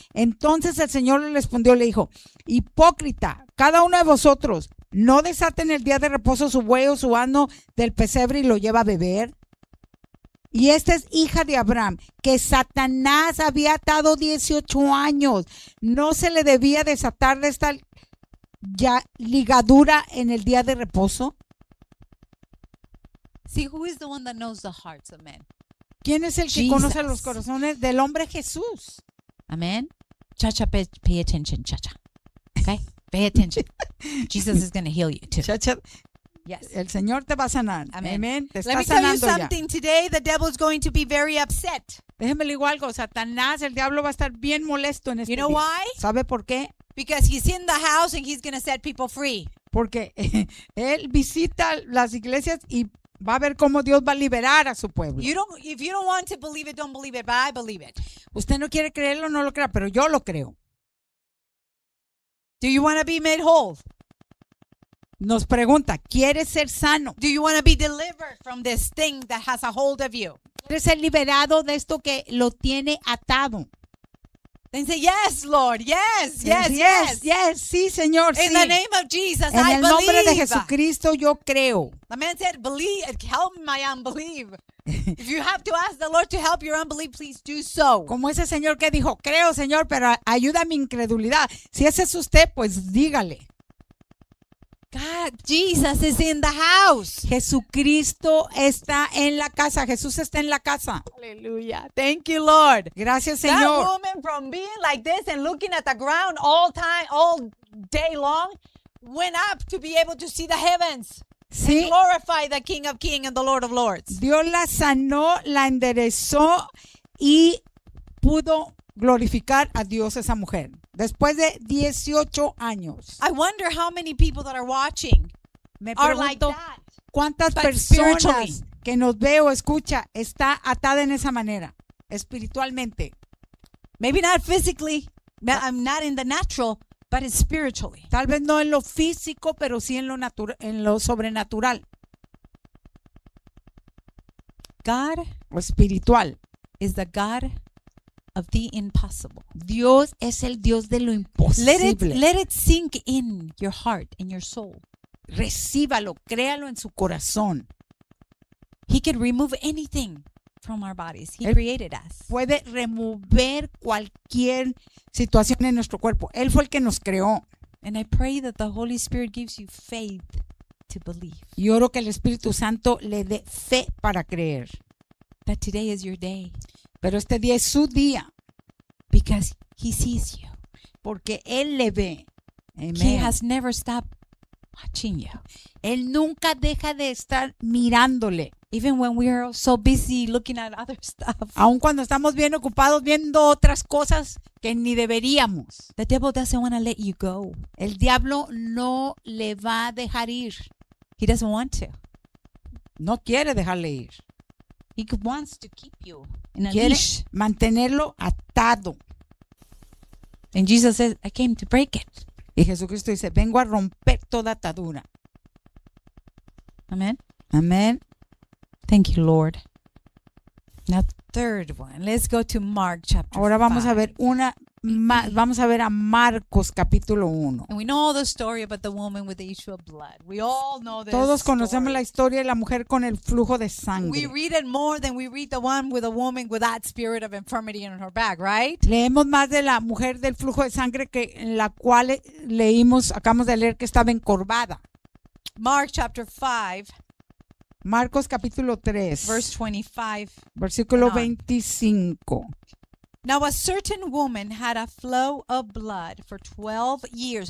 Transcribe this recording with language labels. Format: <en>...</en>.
<es>Entonces el Señor le respondió, le dijo, hipócrita, cada uno de vosotros no desata en el día de reposo su buey o su ano del pesebre y lo lleva a beber. Y esta es hija de Abraham, que Satanás había atado 18 años. No se le debía desatar de esta ya ligadura en el día de reposo.</es> <en>See, who is the one that knows the hearts of men?</en> <es>¿Quién es el que Jesus. Conoce los corazones del hombre Jesús?</es> <en>Amén. Chacha, pay attention, chacha. Okay? Pay attention. Jesus is going to heal you too. Chacha. Yes.</en> <es>El Señor te va a sanar. Amén. Amén. Te está</es> <en>Let me</en> <es>sanando</es> <en>tell you something</en> <es>ya.</es> <en>Today, the devil is going to be very upset.</en> <es>Déjeme le digo algo, Satanás, el diablo va a estar bien molesto en este</es> <en>You know</en> <es>día.</es> <en>Why?</en> <es>¿Sabe por qué?</es> <en>Because he's in the house and he's going to set people free.</en> <es>Porque él visita las iglesias y va a ver cómo Dios va a liberar a su pueblo.</es> <en>You don't, if you don't want to believe it, don't believe it, but I believe it.</en> <es>Usted no quiere creerlo, no lo crea, pero yo lo creo.</es> <en>Do you want to be made whole?</en> <es>Nos pregunta, ¿quieres ser sano?</es> <en>Do you want to be delivered from this thing that has a hold of you?</en> <es>¿Quieres ser liberado de esto que lo tiene atado?</es> <en>Then say, yes, Lord, yes, yes, yes, yes, yes,</en> <es>sí, Señor,</es> <en>In</en> <es>sí.</es> <en>the name of Jesus,</en> <es>en</es> <en>I believe.</en> <es>En el nombre de Jesucristo, yo creo.</es> <en>The man said, believe, help my unbelief. If you have to ask the Lord to help your unbelief, please do so.</en> <es>Como ese señor que dijo, creo, Señor, pero ayuda a mi incredulidad. Si ese es usted, pues dígale.</es> <en>God, Jesus is in the house.</en> <es>Jesucristo está en la casa. Jesús está en la casa.</es> <en>Hallelujah. Thank you, Lord.</en> <es>Gracias, Señor.</es> <en>That woman from being like this and looking at the ground all time, all day long, went up to be able to see the heavens.</en> <es>Sí.</es> <en>And glorify the King of Kings and the Lord of Lords.</en> <es>Dios la sanó, la enderezó y pudo glorificar a Dios esa mujer. Después de 18 años.</es> <en>I wonder how many people that are watching</en> <es>me pregunto cuántas personas que nos ve o escucha está atada en esa manera, espiritualmente.</es> <en>Maybe not physically, I'm not in the natural, but spiritually.</en> <es>Tal vez no en lo físico, pero sí en lo sobrenatural.</es> <en>God</en> <es>espiritual</es> <en>is the God of the impossible.</en> <es>Dios es el Dios de lo imposible.</es> <en>Let it sink in your heart and your soul.</en> <es>Recíbalo, créalo en su corazón.</es> <en>He can remove anything from our bodies. He created us.</en> <es>Puede remover cualquier situación en nuestro cuerpo. Él fue el que nos creó.</es> <en>And I pray that the Holy Spirit gives you faith to believe.</en> <es>Y oro que el Espíritu Santo le dé fe para creer.</es> <en>That today is your day.</en> <es>Pero este día es su día.</es> <en>Because he sees you.</en> <es>Porque él le ve.</es> <en>Amen. He has never stopped watching you.</en> <es>Él nunca deja de estar mirándole.</es> <en>Even when we are so busy looking at other stuff.</en> <es>Aun cuando estamos bien ocupados viendo otras cosas que ni deberíamos.</es> <en>The devil doesn't want to let you go.</en> <es>El diablo no le va a dejar ir.</es> <en>He doesn't want to.</en> <es>No quiere dejarle ir.</es> <en>He wants to keep you in a</en> <es>Quiere</es> <en>leash.</en> <es>Mantenerlo atado.</es> <en>And Jesus says, I came to break it.</en> <es>Y Jesucristo dice, vengo a romper toda atadura.</es> <en>Amen. Amen. Thank you, Lord. Now, third one. Let's go to Mark chapter 5.</en> <es>Ahora vamos a ver una más. Vamos a ver a Marcos capítulo 1.</es> <en>And we know the story about the woman with the issue of blood. We all know this.</en> <es>Todos conocemos la historia de la mujer con el flujo de sangre.</es> <en>We read it more than we read the one with a woman with that spirit of infirmity in her back, right?</en> <es>Leemos más de la mujer del flujo de sangre que en la cual leímos, acabamos de leer que estaba encorvada.</es> <en>Mark chapter 5.</en> <es>Marcos capítulo 3,</es> <en>verse 25,</en> <es>versículo 25.</es> <en>Now a certain woman had a flow of blood for 12 years.</en>